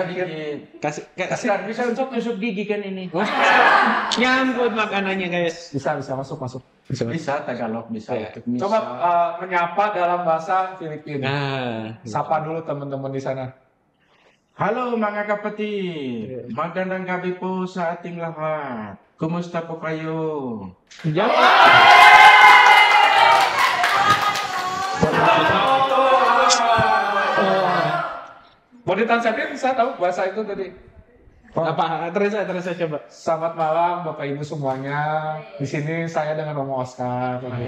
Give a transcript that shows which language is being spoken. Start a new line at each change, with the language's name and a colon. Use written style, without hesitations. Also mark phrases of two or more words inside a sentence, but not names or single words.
Indonesian: dikit. kasih bisa untuk tusuk gigi kan ini. nyangkut makanannya, guys. Bisa masuk. Bisa Tagalog bisa Ya. untuk misa. Coba menyapa dalam bahasa Filipin. Nah, Sapa dulu teman-teman di sana.
Filipino: Halo mga kapatid, magandang gabi po sa ating lahat. Kumusta po kayo?
Indonesian: Mau ditranslate bisa tahu bahasa itu tadi. apa? Terus coba. Selamat malam Bapak Ibu semuanya. Di sini saya dengan Romo Oscar.